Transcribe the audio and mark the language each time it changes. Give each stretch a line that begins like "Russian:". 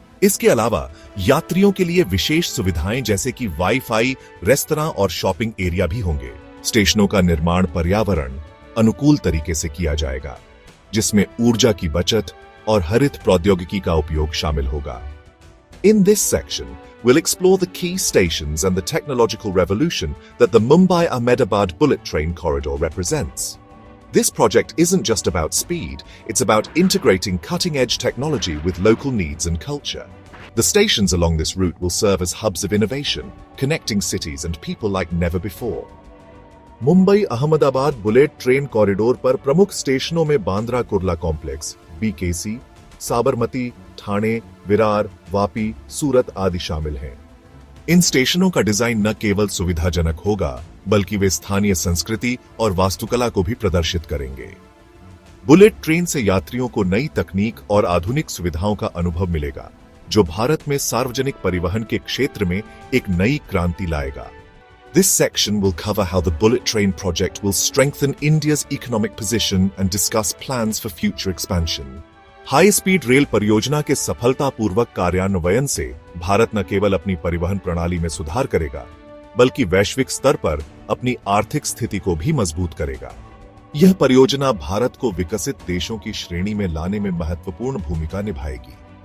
Hindi: इसके अलावा यात्रियों के लिए विशेष सुविधाएं जैसे कि वाईफाई, रेस्तरां और शॉपिंग एरिया भी होंगे। स्टेशनों का निर्माण पर्यावरण अनुकूल तरीके से किया जाएगा, जिसमें ऊर्जा की बचत और हरित प्रौद्योगिकी का उपयोग शामिल होगा।
English: In this section, we'll explore the key stations and the technological revolution that the Mumbai-Ahmedabad bullet train corridor represents. This project isn't just about speed, it's about integrating cutting-edge technology with local needs and culture. The stations along this route will serve as hubs of innovation, connecting cities and people like never before.
Hindi: Mumbai Ahmedabad bullet train corridor पर प्रमुख स्टेशनों में Bandra Kurla complex, BKC, Sabarmati, Thane, Virar, Vapi, सूरत आदि शामिल हैं। इन स्टेशनों का design न केवल सुविधाजनक होगा, बल्कि वे स्थानीय संस्कृति और वास्तुकला को भी प्रदर्शित करेंगे। बुलेट ट्रेन से यात्रियों को नई तकनीक और आधुनिक सुविधाओं का अनुभव मिलेगा, जो भारत में सार्वजनिक परिवहन के क्षेत्र में एक नई क्रांति लाएगा।
English: This section will cover how the bullet train project will strengthen India's economic position and discuss plans for future expansion.
Hindi: High speed rail परियोजना के सफलतापूर्वक कार्यान्वयन से भारत न केवल अपनी परिवहन प्रणाली में सुधार करेगा, बल्कि वैश्विक स्तर पर अपनी आर्थिक स्थिति को भी मजबूत करेगा। यह परियोजना भारत को विकसित देशों की श्रेणी में लाने में महत्वपूर्ण भूमिका निभाएगी।